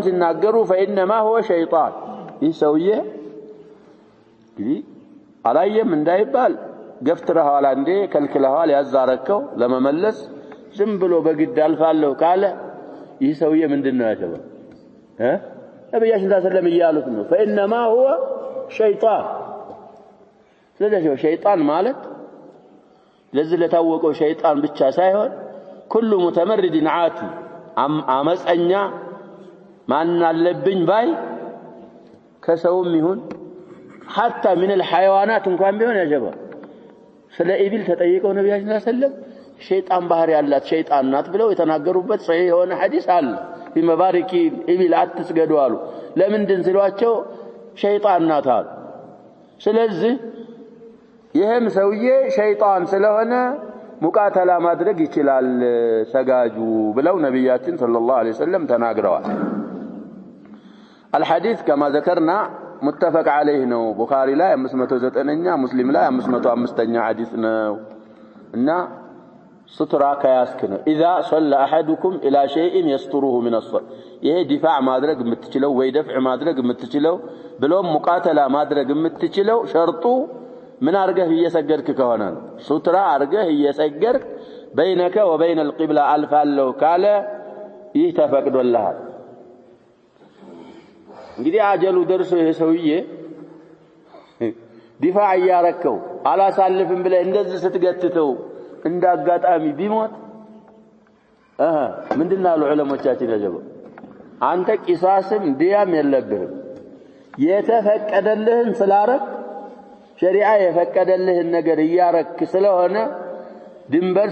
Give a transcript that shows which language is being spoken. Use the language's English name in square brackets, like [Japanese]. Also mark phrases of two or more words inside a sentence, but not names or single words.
[Amharic] ሲናገሩ [Arabic] فإنما هو شيطان [Amharic] ይህ ሰውዬ እንግዲህ አላየም እንዳይባል ገፍትረዋል አንዴ ከልክለዋል ያዛረከው ለመመለስ ዝም ብሎ በግድ አልፋለሁ ካለ ይህ ሰውዬ ምንድነው ያለው ነብያችን [Arabic] صلى الله عليه [Amharic] ያሉት ነው [Arabic] فإنما هو شيطان [Amharic] ስለዚህ ሸይጣን ማለት ለዚህ ለታወቀው ሸይጣን ብቻ ሳይሆን [Arabic] كل متمرد عاتي [Amharic] አመፀኛ ማን አለብኝ ባይ ከሰውም ይሁን [Arabic] حتى من الحيوانات [Amharic] እንኳን ቢሆን ያጀባ ስለ ኢብል ተጠይቀው ነብያችን [Arabic] صلى الله عليه وسلم [Amharic] ሸይጣን ባህሪ ያላት ሸይጣን ናት ብለው የተናገሩበት ሰሂህ የሆነ ሐዲስ አለ [Arabic] بمبارك الإبل [Amharic] አትስገዱ አሉ ለምንድን ሲሏቸው ሸይጣን ናት አሉ ስለዚህ ይሄም ሰውዬ ሸይጣን ስለሆነ ሙቃተላ ማድረግ ይችላል ሰጋጁ ብለው ነብያችን [Arabic] صلى الله عليه وسلم [Amharic] ተናግረዋል [Arabic] الحديث كما ذكرنا متفق عليه [Amharic] ነው ቡኻሪ ላይ 509ኛ ሙስሊም ላይ 505ኛ ሐዲስ ነው እና ሱትራ ከያስክ ነው [Arabic] اذا صلى احدكم الى شيء يستره من الصلاه [Amharic] ይሄ ዲፋዕ ማድረግ የምትችለው ወይ ደፍዕ ማድረግ የምትችለው ብሎም ሙቃተላ ማድረግ የምትችለው ሸርጡ ምን አርገህ እየሰገድክ ከሆነ ነው ሱትራ አርገህ እየሰገድክ [Arabic] بينك وبين القبلة [Amharic] አልፋለሁ ካለ ይህ ተፈቅዶልሃል እንግዲህ አጀሉ ደርሶ ይሄ ሰውዬ ዲፋዕ ያረከው አላሳልፍም ብለ እንደዚህ ስትገትተው እንዳጋጣሚ ቢሞት ምንድነው ዑለሞቻችን ያጀበው አንተ ቂሳስም ዲያም የለብህም የተፈቀደልህን ስላረክ ሸሪዓ የፈቀደልህን ነገር ያረክ ስለሆነ ድንበር